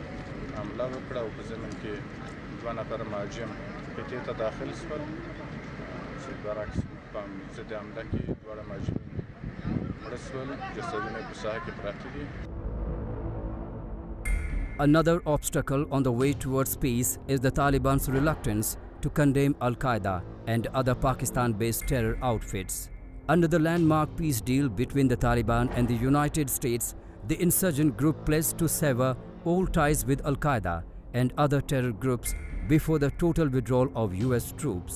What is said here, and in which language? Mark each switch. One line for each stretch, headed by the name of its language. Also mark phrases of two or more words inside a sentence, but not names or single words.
Pashto: حمله وکړه او په ضمن کې 2 نفر مهاجم قطعې ته داخل شول چې برعکس په ضد حمله کې 2 مهاجمین مړه شول جسدونه په ساحه کې پراته دي.
English: Another obstacle on the way towards peace is the Taliban's reluctance to condemn Al-Qaeda and other Pakistan-based terror outfits. Under the landmark peace deal between the Taliban and the United States, the insurgent group pledged to sever all ties with Al-Qaeda and other terror groups before the total withdrawal of US troops.